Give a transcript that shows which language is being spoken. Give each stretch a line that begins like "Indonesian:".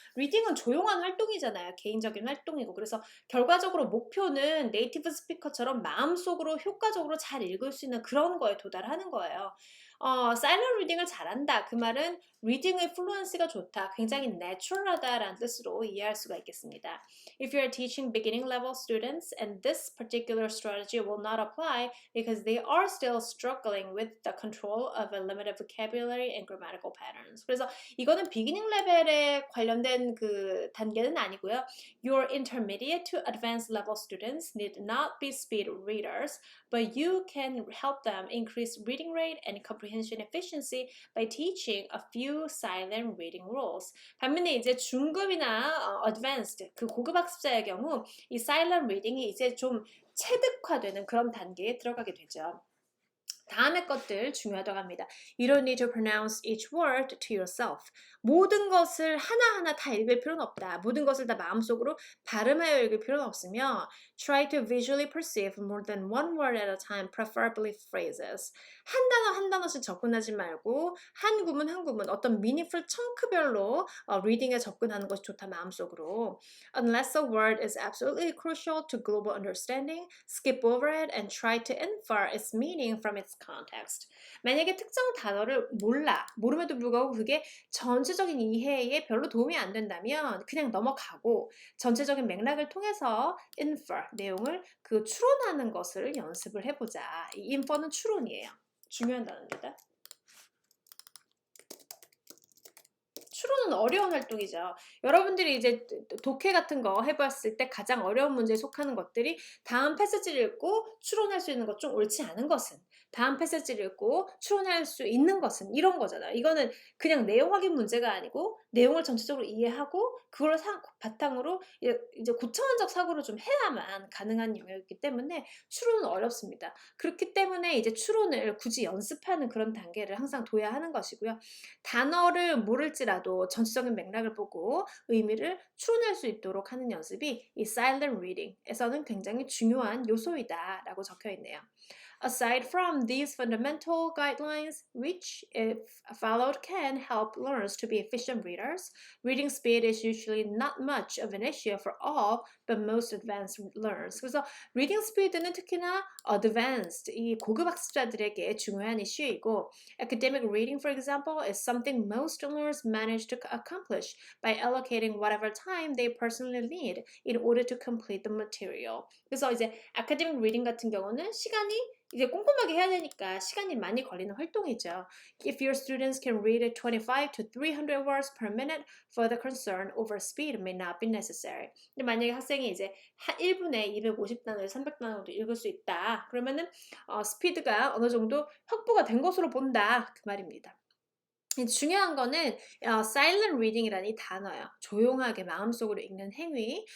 Korean: 리딩은 조용한 활동이잖아요. 개인적인 활동이고. 그래서 결과적으로 목표는 네이티브 스피커처럼 마음속으로 효과적으로 잘 읽을 수 있는 그런 거에 도달하는 거예요. silent reading을 잘한다. 그 말은 리딩의 플루언시가 좋다. 굉장히 내추럴하다라는 뜻으로 이해할 수가 있겠습니다.
English: If you are teaching beginning level students and this particular strategy will not apply because they are still struggling with the control of a limited vocabulary and grammatical patterns.
Korean: 그래서 이거는 비기닝 레벨에 관련된 그 단계는 아니고요.
English: Your intermediate to advanced level students need not be speed readers, but you can help them increase reading rate and comprehension efficiency by teaching a few silent reading rules.
Korean: 반면에 이제 중급이나 advanced 그 고급 학습자의 경우 이 silent reading이 이제 좀 체득화되는 그런 단계에 들어가게 되죠. 다음의 것들 중요하다고 합니다.
English: You don't need to pronounce each word to yourself.
Korean: 모든 것을 하나하나 다 읽을 필요는 없다. 모든 것을 다 마음속으로 발음하여 읽을 필요는 없으며
English: Try to visually perceive more than one word at a time, preferably phrases.
Korean: 한 단어 한 단어씩 접근하지 말고 한 구문 한 구문 어떤 meaningful chunks별로 리딩에 접근하는 것이 좋다 마음속으로.
English: Unless a word is absolutely crucial to global understanding, skip over it and try to infer its meaning from its context.
Korean: 만약에 특정 단어를 모름에도 불구하고 그게 전체적인 이해에 별로 도움이 안 된다면 그냥 넘어가고 전체적인 맥락을 통해서 infer, 내용을 그 추론하는 것을 연습을 해보자. 이 infer는 추론이에요. 중요한 단어입니다. 추론은 어려운 활동이죠. 여러분들이 이제 독해 같은 거 해봤을 때 가장 어려운 문제에 속하는 것들이 다음 패스지를 읽고 추론할 수 있는 것 중 옳지 않은 것은 다음 패스지를 읽고 추론할 수 있는 것은 이런 거잖아요. 이거는 그냥 내용 확인 문제가 아니고 내용을 전체적으로 이해하고 그걸 바탕으로 이제 구체원적 사고를 좀 해야만 가능한 영역이기 때문에 추론은 어렵습니다. 그렇기 때문에 이제 추론을 굳이 연습하는 그런 단계를 항상 둬야 하는 것이고요. 단어를 모를지라도 전체적인 맥락을 보고 의미를 추론할 수 있도록 하는 연습이 이 silent reading에서는 굉장히 중요한 요소이다라고 적혀 있네요.
English: Aside from these fundamental guidelines, which, if followed, can help learners to be efficient readers, reading speed is usually not much of an issue for all but most advanced learners.
Korean: 그래서 reading speed는 특히나 advanced, 이 고급 학습자들에게 중요한 이슈이고,
English: academic reading, for example, is something most learners manage to accomplish by allocating whatever time they personally need in order to complete the material.
Korean: 그래서 이제 academic reading 같은 경우는 시간이 이제 꼼꼼하게 해야 되니까 시간이 많이 걸리는 활동이죠.
English: If your students can read 25 to 300 words per minute, further concern over speed may not be necessary.
Korean: 근데 만약에 학생이 이제 1분에 250단어에서 300단어도 읽을 수 있다. 그러면은 스피드가 어느 정도 확보가 된 것으로 본다. 그 말입니다. 중요한 거는 silent reading이라는 이 단어예요. 조용하게 마음속으로 읽는 행위.